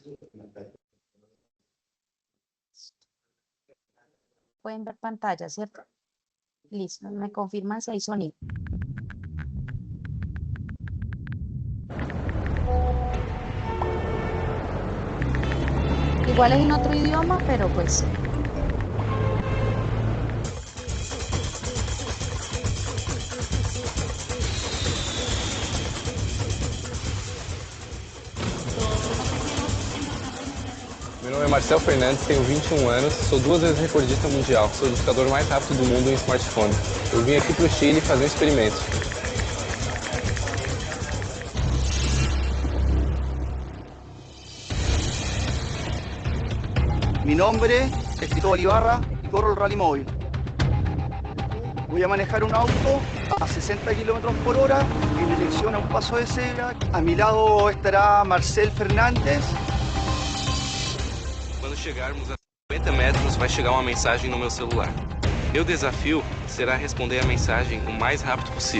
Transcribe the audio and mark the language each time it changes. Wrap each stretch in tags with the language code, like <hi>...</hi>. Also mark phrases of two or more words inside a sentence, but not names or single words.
<es>Pueden ver pantalla, ¿cierto? Listo, me confirman si hay sonido. Igual es en otro idioma, pero pues</es> <pt>Meu nome é Marcel Fernandes, tenho 21 anos, sou 2 vezes recordista mundial, sou o digitador mais rápido do mundo em smartphone. Eu vim aqui para o Chile fazer um experimento.</pt> <es>Mi nombre es Cristóbal Ibarra y corro el Rally Móvil. Voy a manejar un auto a 60 kilómetros por hora en dirección a un paso de cebra. A mi lado estará Marcel Fernández.</es> <pt>Quando chegarmos a 50 metros, vai chegar uma mensagem no meu celular. Meu desafio será responder a mensagem o mais rápido possível.</pt>